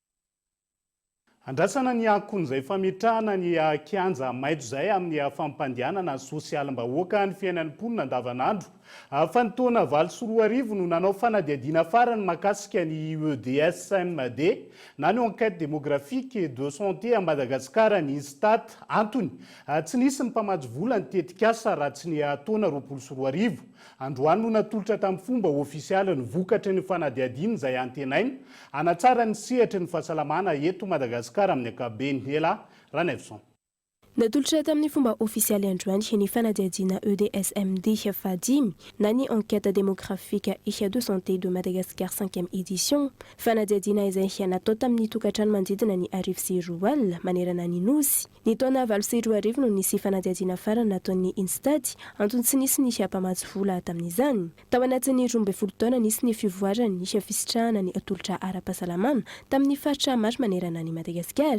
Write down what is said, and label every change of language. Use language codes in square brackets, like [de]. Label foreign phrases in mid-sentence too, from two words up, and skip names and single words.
[mg] Andrasana ny akon'izay fametrahana ny kianja maitso zay amin'ny fampandehanana sosialim-bahoaka ny fiainan'ny mponina andavanandro. Fa ny taona 2024 no nanao fanadihadiana farany mahakasika ny EDSMD na ny [fr] enquête démographique et de santé à Madagascar [mg] ny INSTAT antony tsy nisy ny mpamajo vola ny tetikasa raha tsy ny taona 2024. Androany no natolotra tamin'ny fomba ofisialy ny vokatry ny fanadihadiana izay antenainy anatsara ny sehatra ny fahasalamana eto Madagasikara amin'ny ankapobeny. Ela Ranevson. Natolotra tamin'ny fomba ofisialy androany ny fanadihadiana EDSMD fadimy na ny [fr] enquête démographique et de santé de Madagascar 5e édition. [mg] Fanadihadiana izay natao tamin'ny tokantrano manodidina ny 1000 alina manerana ny nosy. Ny taona 2024 no nisy fanadihadiana farany nataon'ny INSTAT antony tsy nisy ny mpamajo vola tamin'izany. Tao anatin'ny 12 taona nisy ny fivoarany ny fisitrahana ny atolotra ara-pahasalamana tamin'ny faritra maro manerana ny Madagasikara.